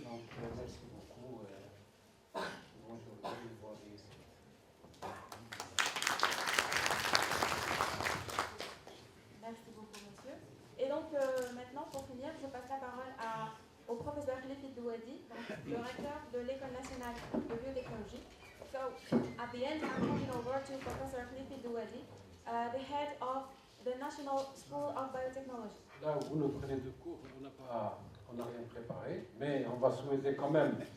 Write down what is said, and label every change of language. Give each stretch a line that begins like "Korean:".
French: Donc, merci beaucoup. Bonjour et bonne réussite. Merci beaucoup, monsieur. Et donc, maintenant, pour finir, je passe la parole au professeur Khalifid Douadi, le recteur de l'École nationale de biotechnologie.
English: So, at the end, I'm handing over to Professor Khalifid Douadi, the head of the National School of Biotechnology.
French: Là où vous nous prenez de cours, on n'a rien préparé, mais on va souhaiter quand même,